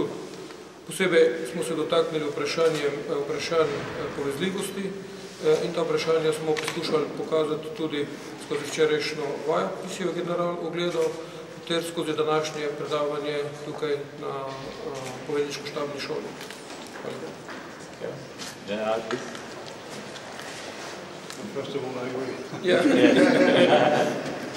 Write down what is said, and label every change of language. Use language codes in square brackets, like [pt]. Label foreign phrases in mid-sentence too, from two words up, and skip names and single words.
[sl] Posebej smo se dotaknili vprašanj povezljivosti in ta vprašanja smo poskušali pokazati tudi skozi včerajšnjo vajo, ki si jo general ogledal, ter skozi današnje predavanje tukaj na povedniško-štabni šoli. Hvala. [en] General, please. First of all, I agree. Yeah.